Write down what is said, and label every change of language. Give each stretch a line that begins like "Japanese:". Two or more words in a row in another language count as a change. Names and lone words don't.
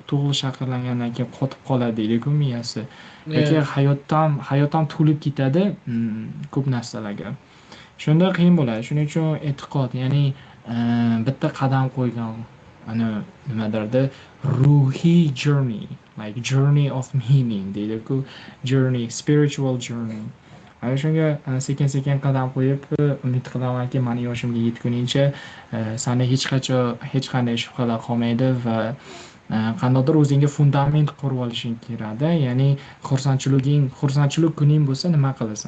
Uzbek: To'liq shakllangandan keyin qotib qoladi deydi-ku miyasi. Yoki hayot ham to'lib ketadi ko'p narsalarga. Shunda qiyin bo'ladi. Shuning uchun e'tiqod, ya'ni bitta qadam qo'ygan, ana nimadirda ruhiy
English: journey, like journey of meaning
Uzbek: deydi-ku,
English: journey, spiritual journey.
Uzbek: Ana shunga sekin-sekin qadam qo'yib, umid qilamanki, mani yoshimga yetgunimcha sani hech qanday shubhalar qolmaydi va qandaydir o'zingga fundament qurib olishing kerak. Ya'ni xursandchilik kuning bo'lsa nima qilasan?